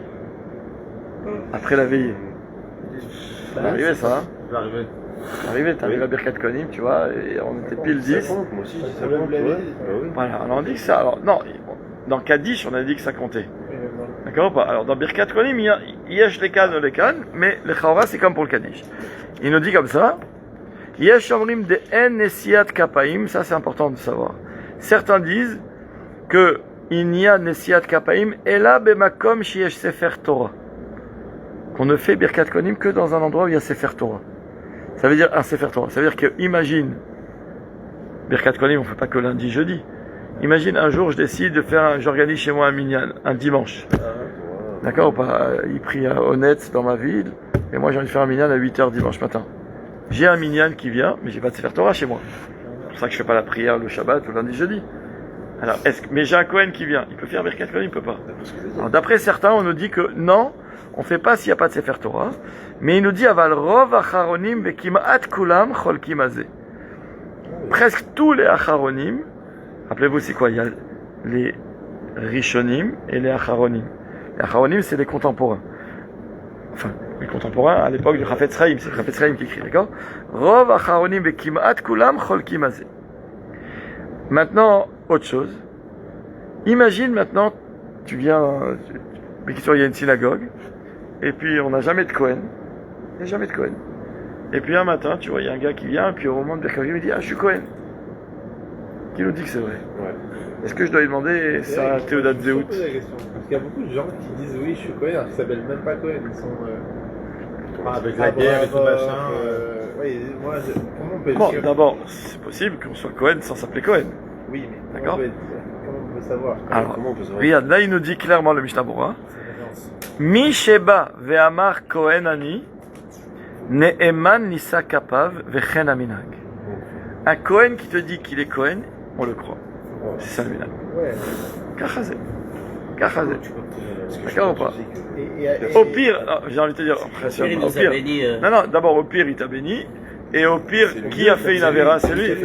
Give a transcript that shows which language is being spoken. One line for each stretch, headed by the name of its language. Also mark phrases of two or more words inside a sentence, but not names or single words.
French: Après la veillée. Ça va arriver ça, hein? Ça va arriver. Arrivé, t'arrives à
Hebrew: ברכת כהנים,
French: tu vois, et on était pile 10. Moi aussi, je dis ça compte, ouais. Voilà, on a dit que ça. Alors, non, dans Kaddish, on a dit que ça comptait. D'accord ou pas? Alors, dans
Hebrew: ברכת כהנים,
French: il
Hebrew: יש לכאן
French: ou lekan, mais le Chaora c'est comme pour le Kaddish. Il nous dit comme ça,
Hebrew: יש אומרים דאין נשיאת כפים,
French: ça c'est important de savoir. Certains disent que il n'y a
Hebrew: נשיאת כפים, אלא במקום שיש ספר תורה.
French: Qu'on ne fait
Hebrew: ברכת כהנים
French: que dans un endroit où il y a
Hebrew: ספר תורה.
French: Ça veut dire un
Hebrew: ספר תורה.
French: Ça veut dire que, imagine,
Hebrew: ברכת כהנים,
French: on ne fait pas que lundi, jeudi. Imagine un jour, je décide de faire, j'organise chez moi un minyan, un dimanche. D'accord ou pas? Il prie à Honnête dans ma ville, et moi j'ai envie de faire un minyan à 8h dimanche matin. J'ai un minyan qui vient, mais j'ai pas de
Hebrew: ספר תורה
French: chez moi. C'est pour ça que je fais pas la prière le Shabbat ou lundi, jeudi. Alors, mais j'ai un Kohen qui vient, il peut faire
Hebrew: ברכת כהנים,
French: il peut pas. Alors, d'après certains, on nous dit que non, on ne fait pas s'il n'y a pas de
Hebrew: ספר תורה,
French: mais il nous dit
Hebrew: אבל רוב אחרונים וכמעט כולם חולקים על זה.
French: Presque tous les acharonim, rappelez-vous c'est quoi? Il y a les rishonim et les acharonim. Les acharonim c'est les contemporains. Enfin, les contemporains à l'époque du Chafetz Chaim, c'est le Chafetz Chaim qui écrit, d'accord?
Hebrew: רוב אחרונים וכמעט כולם חולקים על זה.
French: Maintenant, autre chose. Imagine maintenant, tu viens, mais il y a une synagogue, et puis on n'a jamais de Kohen. Il n'y a jamais de Kohen. Et puis un matin, tu vois, il y a un gars qui vient, puis au moment de
Hebrew: ברכת כהנים,
French: il dit ah, je suis Kohen. Qui nous dit que c'est vrai? Ouais. Est-ce que je dois lui demander sa
Hebrew: תעודת זהות?
French: Parce qu'il y a beaucoup de gens qui disent oui, je suis Kohen, alors qu'ils ne s'appellent même pas Kohen. Ils sont. Avec la guerre et tout machin. Oui, moi, comment on peut être Bon, sûr d'abord, c'est possible qu'on soit Kohen sans s'appeler Kohen. Oui, mais D'accord. comment on peut savoir? Alors, Comment on peut savoir? regarde, là il nous dit clairement le Mishnah Berurah.
Hebrew: מי שבא ואמר כהן אני נאמן נושא כפיו וכן המנהג.
French: Un Kohen qui te dit qu'il est Kohen, on le croit. C'est ça le minag. Ouais. Kachazé. Kachazé. D'accord ou pas? Et Au pire, non, j'ai envie de te dire, Il au nous a pire. béni. Non, non, d'abord au pire il t'a béni, et au pire, C'est lui. qui a fait une avéra, c'est lui.